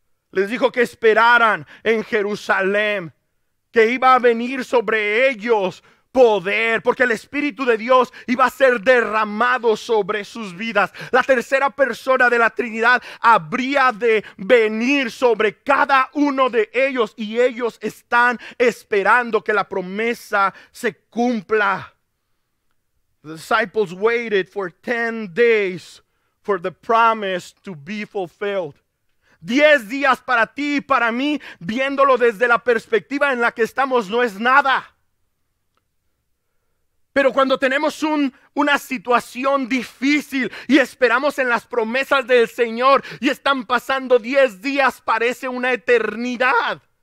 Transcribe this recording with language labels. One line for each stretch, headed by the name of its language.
Spanish: Les dijo que esperaran en Jerusalén, que iba a venir sobre ellos poder, porque el Espíritu de Dios iba a ser derramado sobre sus vidas. La tercera persona de la Trinidad habría de venir sobre cada uno de ellos y ellos están esperando que la promesa se cumpla.
English: The disciples waited for 10 days for the promise to be fulfilled.
Spanish: 10 días para ti y para mí, viéndolo desde la perspectiva en la que estamos, no es nada. Pero cuando tenemos una situación difícil y esperamos en las promesas del Señor y están pasando 10 días, parece una eternidad.